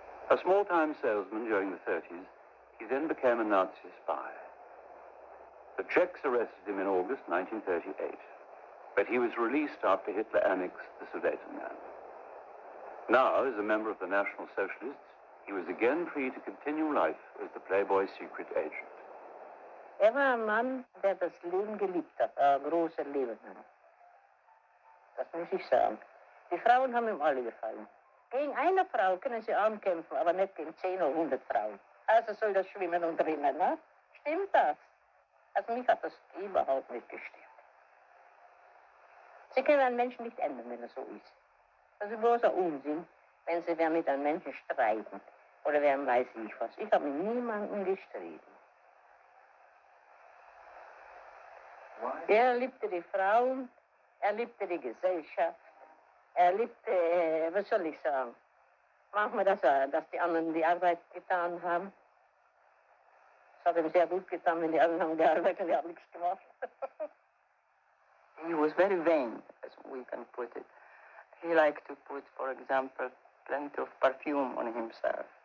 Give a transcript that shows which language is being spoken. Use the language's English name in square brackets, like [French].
[English] A small-time salesman during the 30s, he then became a Nazi spy. The Czechs arrested him in August 1938, but he was released after Hitler annexed the Sudetenland. Now, as a member of the National Socialists, he was again free to continue life as the Playboy secret agent. [German] War ein Mann, der das Leben geliebt hat, ein großer Lebemann. Das muss ich sagen. Die Frauen haben ihm alle gefallen. Gegen eine Frau können sie ankämpfen, aber nicht gegen 10 oder 100 Frauen. Also soll das Schwimmen und Rennen, ne? Stimmt das? Also mich hat das überhaupt nicht gestört. Sie können einen Menschen nicht ändern, wenn er so ist. Das ist bloßer Unsinn, wenn sie wer mit einem Menschen streiten oder wer weiß ich was. Ich habe mit niemandem gestritten. Er liebte die Frauen, er liebte die Gesellschaft, er liebte, was soll ich sagen, manchmal, dass die anderen die Arbeit getan haben. Es hat ihm sehr gut getan, wenn die anderen haben gearbeitet und er hat nichts gemacht. [English] He was very vain, as we can put it. He liked to put, for example, plenty of perfume on himself.